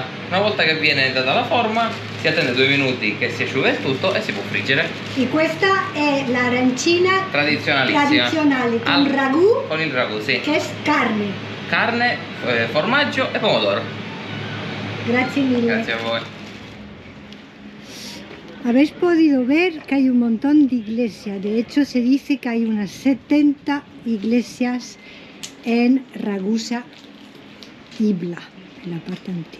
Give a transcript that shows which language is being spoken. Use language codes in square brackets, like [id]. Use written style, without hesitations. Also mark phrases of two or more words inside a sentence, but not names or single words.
[it] Una volta che viene data la forma, si attende 2 minuti che si asciuga il tutto e si può friggere. E questa è l'arancina tradizionale con ragù? Con il ragù, sì. Che è carne. Carne, formaggio e pomodoro. Grazie mille. Grazie a voi. [es] Habéis podido ver que hay un montón de iglesias. De hecho, se dice que hay unas 70 iglesias en Ragusa Ibla, en la parte antigua.